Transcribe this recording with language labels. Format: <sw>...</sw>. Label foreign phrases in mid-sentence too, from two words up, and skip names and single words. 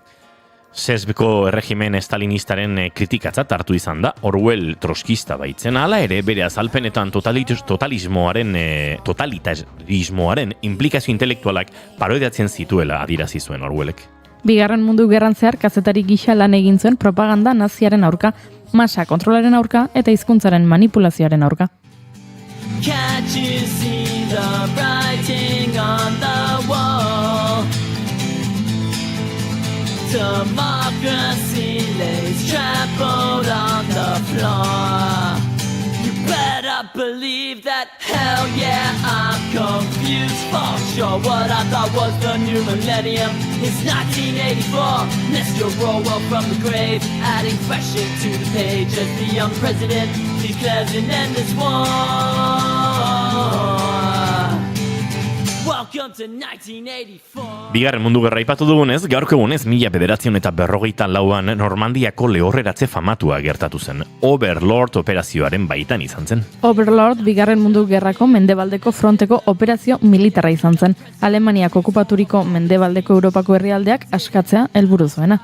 <eu>Sezbeko erregimen stalinistaren kritikatzat hartu izan da, Orwell troskista baitzen, hala ere bere azalpenetan totalitarismoaren implikazio intelektualak parodiatzen zituela adierazi zuen Orwellek. Bigarren mundu gerran zehar kazetari gisa lan egin zuen propaganda naziaren aurka, masa kontrolaren aurka eta hizkuntzaren manipulazioaren aurka.</eu> <en>Can't you see the writing on the wall? Democracy lays trampled on the floor. You better believe that, hell yeah, I'm confused for sure. What I thought was the new millennium is 1984. Mr. Orwell from the grave, adding fresh into the page as the young president declares an endless war. Welcome to 1984.</en> <eu>Bigarren mundu gerra aipatu dugunez, gaurko egunez 1944an Normandiako lehorreratze famatua gertatu zen. Overlord operazioaren baitan izan zen. Overlord bigarren mundu gerrako mendebaldeko fronteko operazio militarra izan zen. Alemaniak okupaturiko mendebaldeko Europako herrialdeak askatzea helburu zuena.</eu>